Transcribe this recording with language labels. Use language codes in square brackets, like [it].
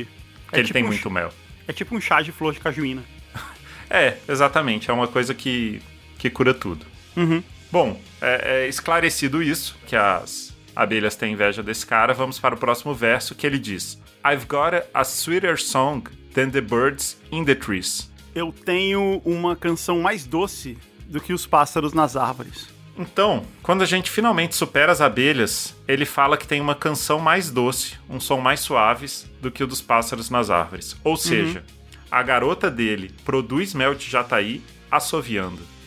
[pt] Entendi. Porque ele tipo tem muito mel. É tipo um chá de flor de cajuína. É, exatamente. É uma coisa que cura tudo. Uhum. Bom, é esclarecido isso, que as abelhas têm inveja desse cara, vamos para o próximo verso, que ele diz... [en] I've got a sweeter song... than the birds in the trees. [pt] Eu tenho uma canção mais doce do que os pássaros nas árvores. Então, quando a gente finalmente supera as abelhas, ele fala que tem uma canção mais doce, um som mais suave do que o dos pássaros nas árvores. Ou seja, a garota dele produz mel de jataí assoviando.